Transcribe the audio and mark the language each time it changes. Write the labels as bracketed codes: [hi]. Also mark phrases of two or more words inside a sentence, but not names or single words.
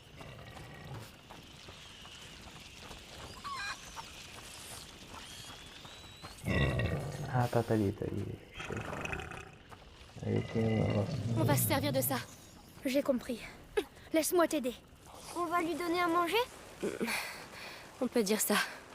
[pt] Ah, tá ali, tá ali. Chega. Aí tem um negócio. [fr] On va se servir de ça. J'ai compris. Laisse-moi t'aider. On va lui donner à manger? On peut dire ça.